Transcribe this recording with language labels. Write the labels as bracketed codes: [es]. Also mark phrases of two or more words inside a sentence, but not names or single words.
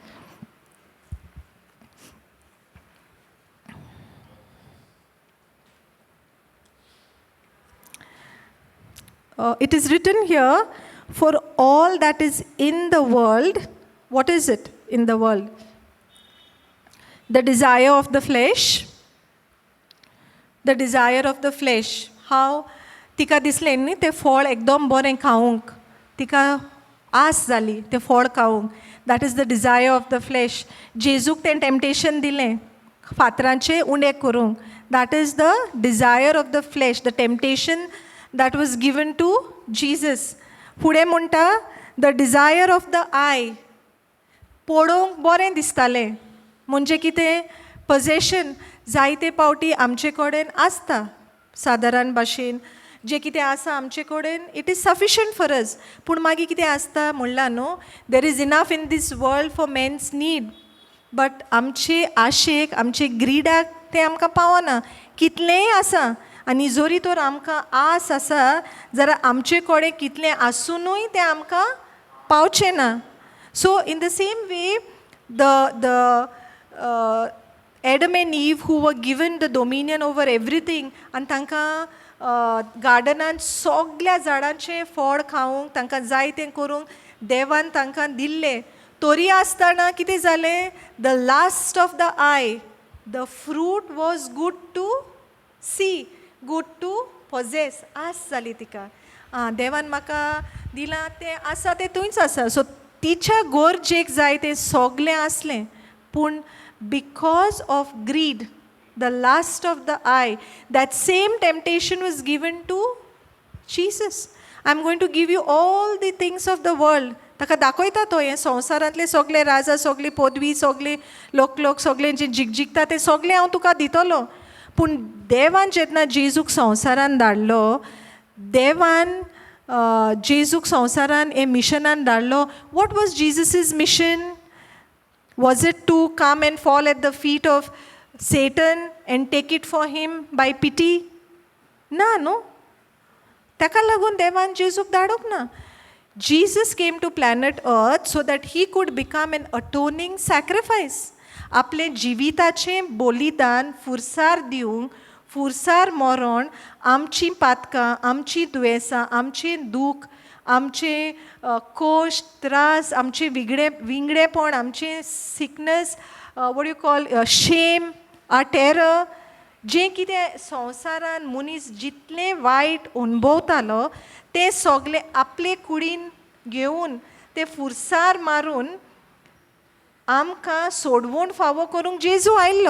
[en] It is written here, for all that is in the world, what is it in the world? The desire of the flesh. The desire of the flesh. [kok] How तिका दिसलें न्ही तें फळ एकदम बरें खावंक, तिका आस जाली तें फळ खावंक. [en] That is the desire of the flesh. [kok] जेजूक तें टेम्पटेशन दिलें फातरांचें उणें करूंक. [en] That is the desire of the flesh, the temptation that was given to Jesus. [kok] फुडें म्हणटा [en] the desire of the eye. [kok] पळोवंक बरें दिसतालें. म्हणजे कितें? पोजेशन. जायते पावटी आमचे कडेन आसता सादारण भाशेन, जें कितें आसा आमचे कडेन, [en] it is sufficient for us. [kok] पूण मागीर कितें आसता म्हणलां न्हू, [en] there is enough in this world for men's need, but [kok] आमचे आशेक, आमचे ग्रिडाक तें आमकां पावना. कितलेंय आसा, आनी जोरी तर आमकां आस आसा जाल्यार आमचे कडेन कितलें आसुनूय तें आमकां पावचें ना. [en] so in the same way the Adam and Eve, who were given the dominion over everything, and [kok] तांकां गार्डनान सगळ्या झाडांचें फळ खावंक, तांकां जाय तें करूंक देवान तांकां दिल्लें, तरी आसतना कितें जालें? [en] the last of the eye, the fruit was good to see, good to possess. [kok] आस जाली तिका, देवान म्हाका दिलां तें आसा तें थंयच आसा. सो तिच्या गोरजेक जाय तें सगळें आसलें, पूण [en] because of greed, the lust of the eye, that same temptation was given to Jesus. I'm going to give you all the things of the world. [kok] ताका दाखयता तो हें संवसारांतले सगळे राजा, सगळी पदवी, सगळे लोक सगळे जे जिकता तें सगळें हांव तुका दितलो. पूण देवान जेन्ना जेजूक संवसारान धाडलो, देवान जेजूक संवसारान हे मिशनान धाडलो. [en] What was Jesus's mission? Was it to come and fall at the feet of Satan and take it for him by pity? [kok] ना न्हू. ताका लागून देवान जेजूक धाडूंक ना. [en] Jesus came to planet Earth so that he could become an atoning sacrifice. [kok] आपले जिविताचें बलिदान फुरसार दिवंक, फुरसार मरण आमची पातकां, आमची दुयेंसां, आमचें दूख, आमचे कोश, त्रास, आमचे विंगडेपण, आमचे सिकनेस, [en] what you call shame, a terror, [kok] जें कितें संवसारान मनीस जितलें वायट अणभवतालो तें सगळें आपले कुडीन घेवन तें फुरसार मारून आमकां सोडवून फावो करूंक जेजू आयिल्लो.